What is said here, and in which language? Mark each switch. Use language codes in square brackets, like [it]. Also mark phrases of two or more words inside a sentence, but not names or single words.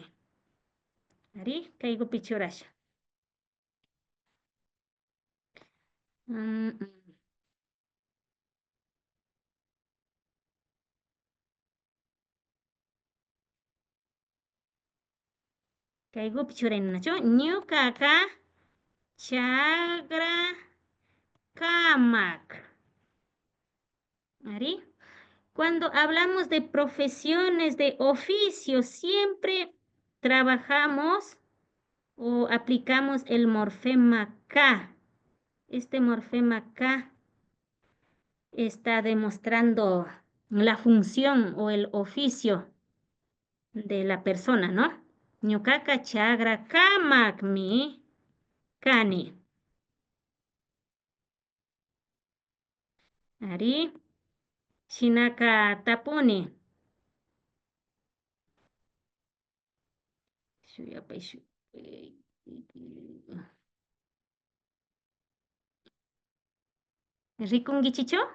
[qu] Ari, kaygupi churasha. Kaygupi churaynachu. Ñukaqa chagrakamaq. Ari. [es] Cuando hablamos de profesiones, de oficios, siempre trabajamos o aplicamos el morfema K. Este morfema K está demostrando la función o el oficio de la persona, ¿no? [qu] Ñukaqa chagrakamaqmi kani. Ari. Shinaka tapuni. ¿Rikungichicho?